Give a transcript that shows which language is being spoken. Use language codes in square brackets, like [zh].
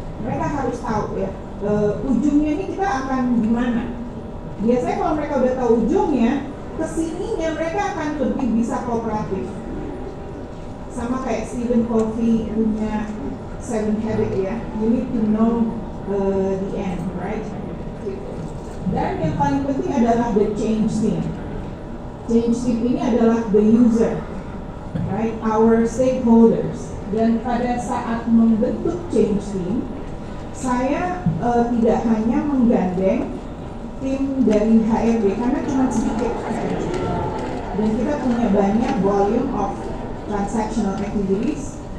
[id] Mereka harus tahu ya, ujungnya ini kita akan gimana. Biasanya kalau mereka udah tahu ujungnya, kesininya mereka akan lebih bisa kooperatif. Sama kayak Stephen Covey punya [en] 7 habit ya, you need to know the end, right? [id] Dan yang paling penting adalah [en] the change team. Change team [id] ini adalah [en] the user, right? Our stakeholders. [id] Dan pada saat membentuk change team, saya tidak hanya menggandeng tim dari HRD karena cuma sedikit dan kita punya banyak [en] volume of transactional activities.